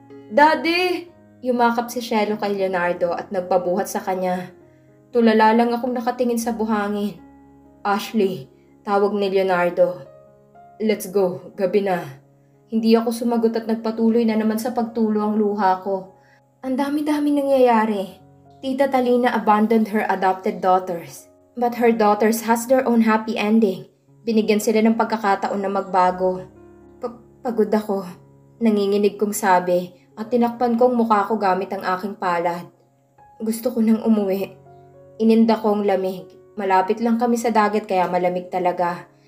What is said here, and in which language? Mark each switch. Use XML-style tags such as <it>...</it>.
<tl>Daddy! Yumakap si Shelo kay Leonardo at nagpabuhat sa kanya. Tulala lang akong nakatingin sa buhangin. Ashley, tawag ni Leonardo.</tl> <en>Let's go,</en> <tl>gabi na. Hindi ako sumagot at nagpatuloy na naman sa pagtulo ang luha ko. Ang dami-dami nangyayari.</tl> <en>Tita Talina abandoned her adopted daughters. But her daughters has their own happy ending.</en> <tl>Binigyan sila ng pagkakataon na magbago. Pagod ako. Nanginginig kong sabi at tinakpan kong mukha ko gamit ang aking palad. Gusto ko nang umuwi. Ininda kong lamig. Malapit lang kami sa dagat kaya malamig talaga.</tl>